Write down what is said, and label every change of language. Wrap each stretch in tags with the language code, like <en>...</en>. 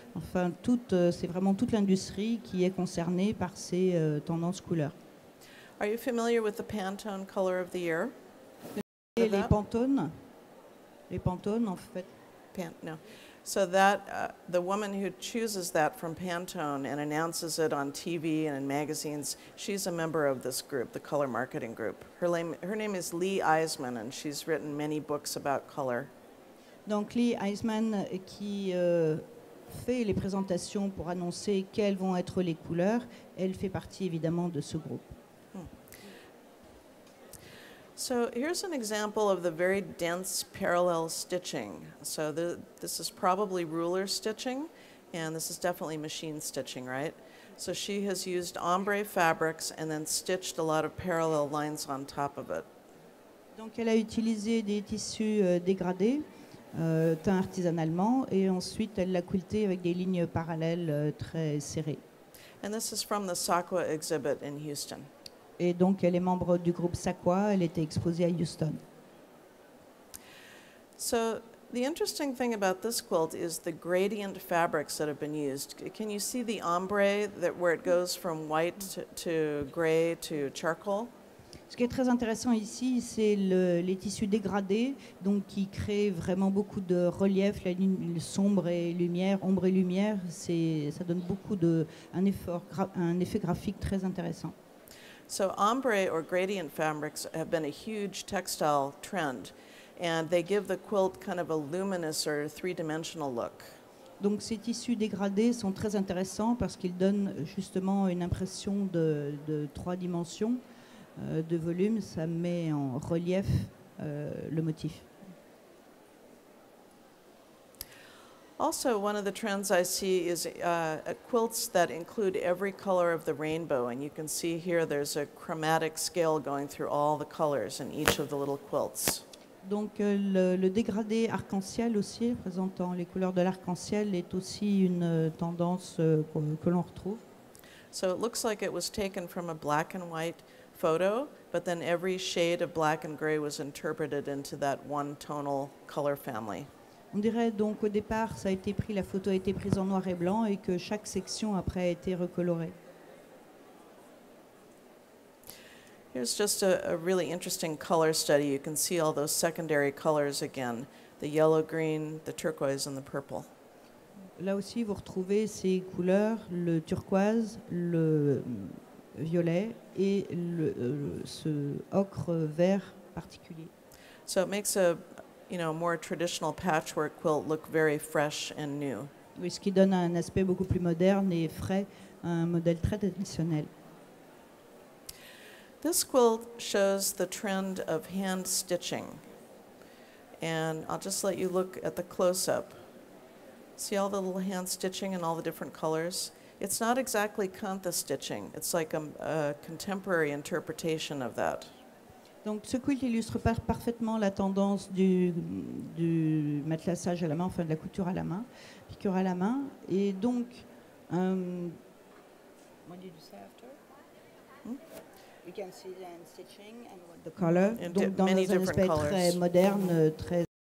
<fr>Enfin, c'est vraiment toute l'industrie qui est concernée par ces tendances couleurs.</fr> <en>Are you familiar with the Pantone color of the year?</en> <fr>Et les Pantones en fait.</fr> <en>No. So that the woman who chooses that from Pantone and announces it on TV and in magazines, she's a member of this group, the Color Marketing Group. Her name is Lee Eisman, and she's written many books about color.</en> <fr>Donc Lee Eisman qui fait les présentations pour annoncer quelles vont être les couleurs, elle fait partie évidemment de ce groupe.</fr> <en>So here's an example of the very dense parallel stitching. So this is probably ruler stitching, and this is definitely machine stitching, right? So she has used ombre fabrics and then stitched a lot of parallel lines on top of it.</en> <fr>Donc elle a utilisé des tissus dégradés, teints artisanalement, et ensuite elle l'a quilté avec des lignes parallèles très serrées.</fr> <en>And this is from the Sakwa exhibit in Houston.</en> <fr>Et donc, elle est membre du groupe Sakwa. Elle était exposée à Houston.</fr> <en>So the interesting thing about this quilt is the gradient fabrics that have been used. Can you see the ombre where it goes from white to gray to charcoal?</en> <fr>Ce qui est très intéressant ici, c'est les tissus dégradés, donc qui créent vraiment beaucoup de relief, la ligne sombre et lumière, ombre et lumière. Ça donne beaucoup un effet graphique très intéressant.</fr> <en>So ombre or gradient fabrics have been a huge textile trend, and they give the quilt kind of a luminous or three-dimensional look.</en> <fr>Donc ces tissus dégradés sont très intéressants parce qu'ils donnent justement une impression de 3 dimensions, de volume. Ça met en relief le motif.</fr> <en>Also, one of the trends I see is quilts that include every color of the rainbow. And you can see here there's a chromatic scale going through all the colors in each of the little quilts.</en> <fr>Donc le dégradé arc-en-ciel aussi, présentant les couleurs de l'arc-en-ciel, est aussi une tendance que l'on retrouve.</fr> <en>So it looks like it was taken from a black and white photo, but then every shade of black and gray was interpreted into that one tonal color family.</en> <fr>On dirait donc au départ, la photo a été prise en noir et blanc et que chaque section après a été recolorée.</fr> <en>Here's just a really interesting color study. You can see all those secondary colors again, the yellow, green, the turquoise, and the purple.</en> <fr>Là aussi, vous retrouvez ces couleurs, le turquoise, le violet et ce ocre vert particulier.</fr> <en>So it makes a, more traditional patchwork quilt look very fresh and new.</en> <fr>Oui, ce qui donne un aspect beaucoup plus moderne et frais à un modèle très traditionnel.</fr> <en>This quilt shows the trend of hand stitching. And I'll just let you look at the close-up. See all the little hand stitching and all the different colors? It's not exactly kantha stitching. It's like a contemporary interpretation of that.</en> <fr>Donc ce quilt illustre parfaitement la tendance du matelassage à la main, enfin de la couture à la main, piqûre à la main. Et donc,</fr> <en>what did you say after? You can see the hand stitching and what the color.</en> <fr>Donc dans un aspect très moderne, très...</fr>